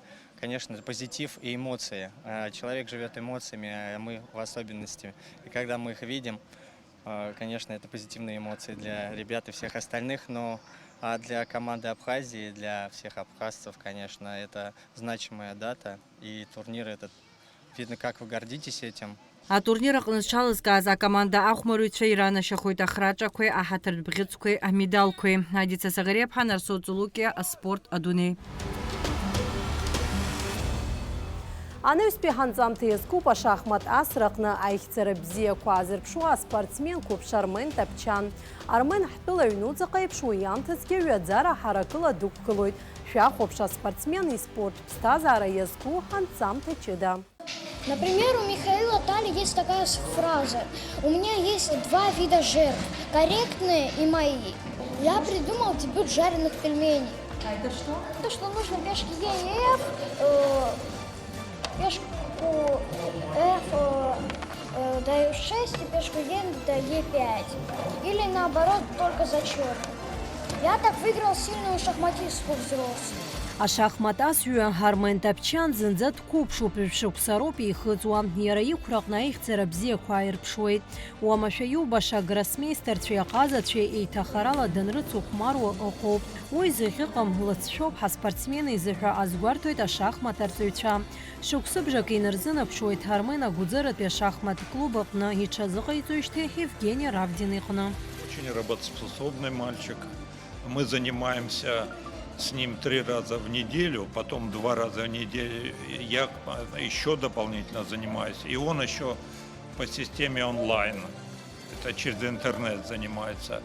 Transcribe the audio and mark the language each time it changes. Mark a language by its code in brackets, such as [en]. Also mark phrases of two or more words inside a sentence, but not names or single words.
[ru] Конечно, позитив и эмоции. Человек живет эмоциями, а мы в особенности. И когда мы их видим, конечно, это позитивные эмоции для ребят и всех остальных, но для команды Абхазии, для всех абхазцев, конечно, это значимая дата. И турнир этот, видно, как вы гордитесь этим. [ab] Атурнир аҟнызшалызкааз акоманда ахәмарыҩцәа иранашьахоит ахраҿақәеи, аҳаҭыртә бӷьыцқәеи, амедалқәеи. Адица Сагариаԥҳа, Нарсо Ҵулукиа, аспорт адунеи. Анаҩстәи ҳанҵамҭа иазкуп ашахмат асраҟны аихьӡара бзиақәа азырԥшуа аспортсменқәоуп Шармен Таԥчан. Армен ҳтәыла аҩнуҵаҟа еиԥш уи иамҭазгьы ҩаӡара ҳаракыла дықәгылоит. Шәахәаԥш аспортсмен испорт ԥсҭазаара иазку ҳанҵамҭа ҷыда. [ru] Например, у Михаила Тали есть такая фраза: у меня есть два вида жертв, корректные и мои. Я придумал дебют жареных пельменей. А это что? То, что нужно пешки Е и Ф, пешку F даю 6 и пешку Е даю Е5. Или наоборот, только за черный. Я так выиграл сильную шахматистку взрослую. [ab] Ашахматасҩы Армен Таԥчан зынӡа дқәыԥшуп, шықәсароуп еихыҵуа. Иара иқәраҟны аихьӡара бзиақәа ааирԥшуеит. Уамашәа иубаша агроссмейстерцәеи аҟазацәеи еиҭахарала данрыцухәмаруа ыҟоуп. Уи зыӷьыҟам лыцшәоуп ҳаспортсмен изыҳәа азгәарҭоит ашахмат арҵаҩцәа. Шықәсыбжак инарзынаԥшуеит Армен агәыӡыратәи ашахмат клуб аҟны иҽазыҟаиҵоижьҭеи Евгений Равдин иҟны. [ru] Очень работоспособный мальчик. Мы занимаемся с ним 3 раза в неделю, потом 2 раза в неделю я еще дополнительно занимаюсь. И он еще по системе онлайн, это через интернет занимается.